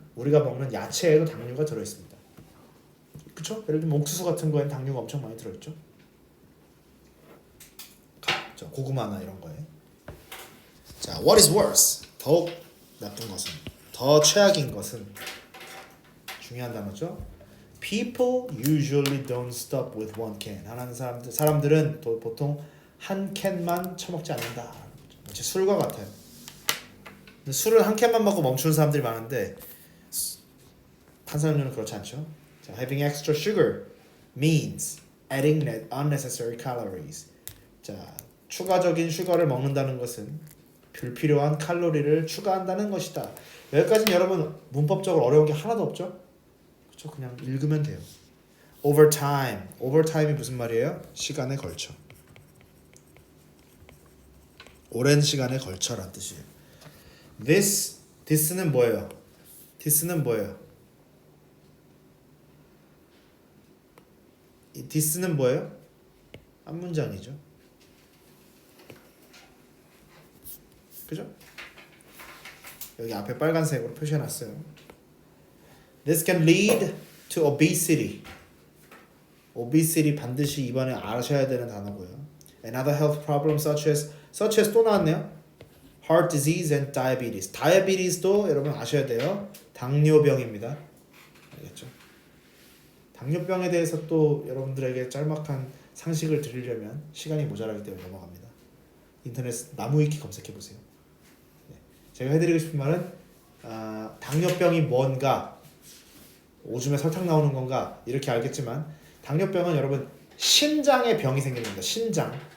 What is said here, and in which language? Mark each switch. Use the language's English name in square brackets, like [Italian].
[Korean] 우리가 먹는 야채에도 당류가 들어있습니다. 그쵸? 예를 들면 옥수수 같은 거엔 당류가 엄청 많이 들어있죠. 고구마나 이런 거에. 자, [English] what is worse? [Korean] 더욱 나쁜 것은, 더 최악인 것은, 중요한 단어죠. [English] People usually don't stop with one can. [Korean] 하는 사람들은 보통 한 캔만 처먹지 않는다. 마치 술과 같아요. 근데 술을 한 캔만 먹고 멈추는 사람들이 많은데 탄산음료는 그렇지 않죠. [English] 자, having extra sugar means adding unnecessary calories. [Korean] 자, 추가적인 슈거를 먹는다는 것은 불필요한 칼로리를 추가한다는 것이다. 여기까지는 여러분 문법적으로 어려운 게 하나도 없죠? 그렇죠? 그냥 읽으면 돼요. Over time. Over time이 무슨 말이에요? 시간에 걸쳐. 오랜 시간에 걸쳐란 뜻이에요. this는 뭐예요? this는 뭐예요? 이 this는 뭐예요? 한 문장이죠. 그죠? 여기 앞에 빨간색으로 표시해놨어요. [English] This can lead to obesity. [Korean] obesity 반드시 이번에 아셔야 되는 단어고요. [English] Another health problem such as [Korean] 또 나왔네요. [English] Heart disease and diabetes. [Korean] diabetes도 여러분 아셔야 돼요. 당뇨병입니다. 알겠죠? 당뇨병에 대해서 또 여러분들에게 짤막한 상식을 드리려면 시간이 모자라기 때문에 넘어갑니다. 인터넷 나무위키 검색해 보세요. 제가 해드리고 싶은 말은 당뇨병이 뭔가, 오줌에 설탕 나오는 건가 이렇게 알겠지만, 당뇨병은 여러분 신장에 병이 생기는 겁니다. 신장.